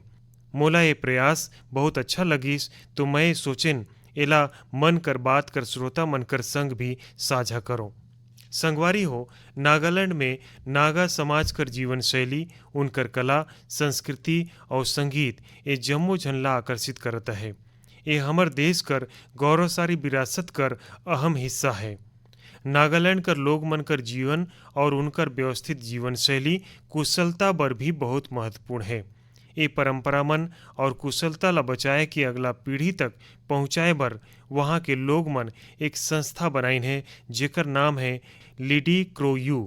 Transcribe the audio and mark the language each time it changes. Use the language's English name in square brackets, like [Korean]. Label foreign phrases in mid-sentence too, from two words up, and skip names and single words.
[Chhattisgarhi] मोला ये प्रयास बहुत अच्छा लगिस तो मैं सोचेन एला मन कर बात कर श्रोता मन कर संग भी साझा करो। संगवारी हो, नागालैंड में नागा समाज कर जीवन शैली, उनकर कला, संस्कृति और संगीत ये जम्मो झन ला आकर्षित करता है। ये हमर देश कर गौरवशाली विरासत कर अहम हिस्सा है। नागालैंड कर लोग मन कर जीवन और उनकर व्यवस्थित जीवन शैली कुशलता बर भी बहुत महत्वपूर्ण है। ये परंपरा मन और कुशलता ला बचाए के अगला पीढ़ी तक पहुँचाए बर वहाँ के लोग मन एक संस्था बनाइन है जेकर नाम है लिडी क्रो यू।